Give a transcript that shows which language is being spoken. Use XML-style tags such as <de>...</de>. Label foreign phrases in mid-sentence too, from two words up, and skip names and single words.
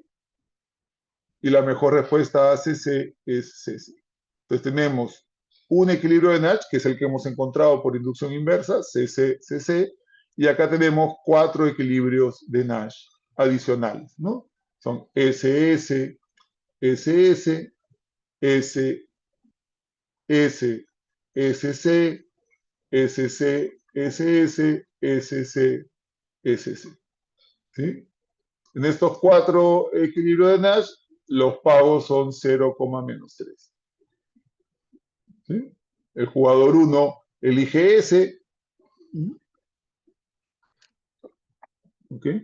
<es>Y la mejor respuesta a CC es CC. Entonces tenemos un equilibrio de Nash, que es el que hemos encontrado por inducción inversa, CC, CC. Y acá tenemos 4 equilibrios de Nash adicionales, ¿no? Son SS, SS, S, S, SC, SC, SS, SC, SC. ¿Sí? En estos 4 equilibrios de Nash, los pagos son 0, menos 3. ¿Sí? El jugador 1 elige S. ¿Okay?</es>